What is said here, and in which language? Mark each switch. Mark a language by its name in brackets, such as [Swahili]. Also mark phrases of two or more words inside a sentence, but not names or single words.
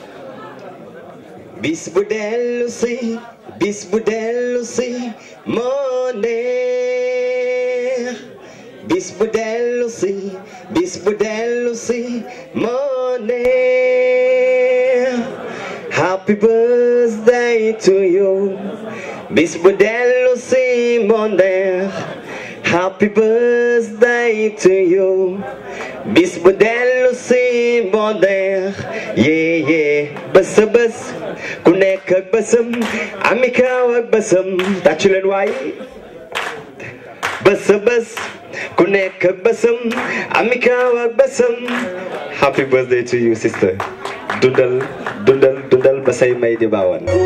[Wolof] bis bu dellu si moo neex bis bu dellu si moo neex [English] happy birthday to you [Wolof] bis bu dellu si moo neex [English] happy birthday to you [Wolof] bis bu dellu si moo neex yee bés a bés ku nekk ak bésam ami kaaw ak bésam tàccu leen waay bés a bés ku nekk ak bésam ami kaaw ak bésam [English] happy birthday to you sister [Wolof] dundal ba say may di baawan